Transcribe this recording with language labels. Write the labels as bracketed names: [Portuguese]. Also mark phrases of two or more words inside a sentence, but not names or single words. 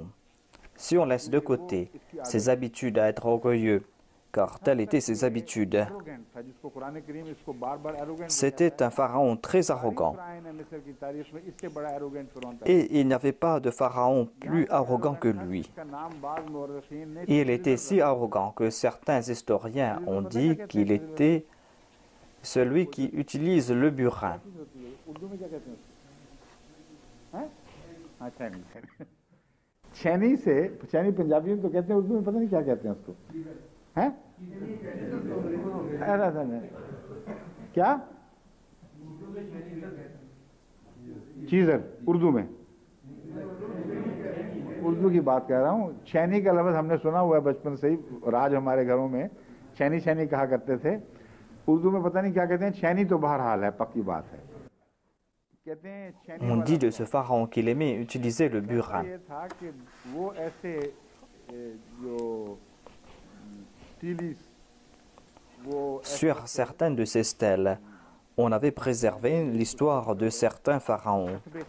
[French] Si on laisse de côté ses habitudes à être orgueilleux, car telles étaient ses habitudes, c'était un pharaon très arrogant. Et il n'y avait pas de pharaon plus arrogant que lui. Il était si arrogant que certains historiens ont dit qu'il était celui qui utilise le burin. [Urdu] چھینی سے چھینی پنجابی میں تو کہتے ہیں، اردو میں پتہ نہیں کیا کہتے ہیں اس کو، ہیں? ایسا نہیں کیا چیزر اردو میں، اردو کی بات کہہ رہا ہوں. چھینی کا لفظ ہم نے سنا ہوا ہے بچپن سے ہی، راج ہمارے گھروں میں چھینی چھینی کہا کرتے تھے. اردو میں پتہ نہیں کیا کہتے ہیں، چھینی تو بہرحال ہے، پکی بات ہے. [French] On dit de ce pharaon qu'il aimait utiliser le burin. Sur certaines de ces stèles, on avait préservé l'histoire de certains pharaons.